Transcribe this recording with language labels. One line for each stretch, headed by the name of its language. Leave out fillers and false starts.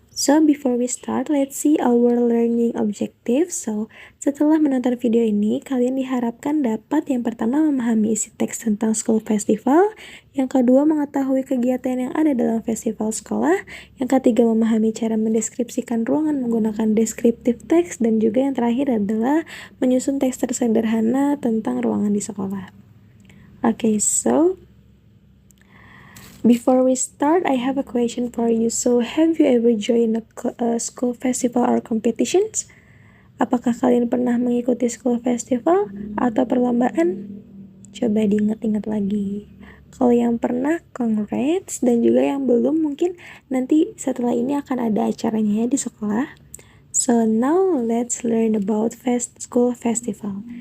English: Before we start, let's see our learning objective.
Indonesian: Setelah menonton video ini, kalian diharapkan dapat yang pertama memahami isi teks tentang school festival, yang kedua mengetahui kegiatan yang ada dalam festival sekolah, yang ketiga memahami cara mendeskripsikan ruangan menggunakan descriptive text, dan juga yang terakhir adalah menyusun teks tersederhana tentang ruangan di sekolah.
English: Okay, before we start, I have a question for you. Have you ever joined a school festival or competitions?
Indonesian: Apakah kalian pernah mengikuti school festival atau perlombaan? Coba diingat-ingat lagi. Kalau yang pernah, congrats. Dan juga yang belum, mungkin nanti setelah ini akan ada acaranya ya di sekolah.
English: Now let's learn about school festival.